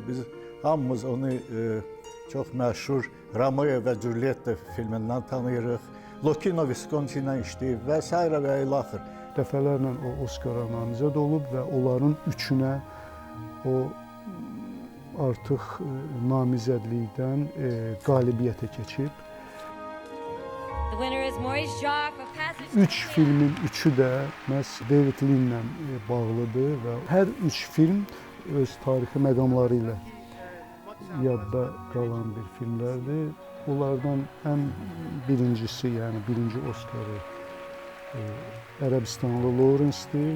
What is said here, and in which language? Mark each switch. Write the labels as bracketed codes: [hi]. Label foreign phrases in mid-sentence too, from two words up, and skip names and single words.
[az] Biz hamımız onu çox məşhur Romeo və Julietta filmindən tanıyırıq. Lokino Visconti ilə işləyib və s. və ilaxır. Dəfələrlə o Oskara namizəd olub və onların üçünə o artıq namizədlikdən qalibiyyətə keçib. [en] The winner is Maurice Jarre for Passage. [az] Üç filmin üçü də məhz David Lean-lə bağlıdır və hər üç film öz tarixi məqamları ilə yadda qalan bir filmlərdir. Onlardan ən birincisi, yəni birinci Oskarı Ərəbistanlı Lawrence-dir.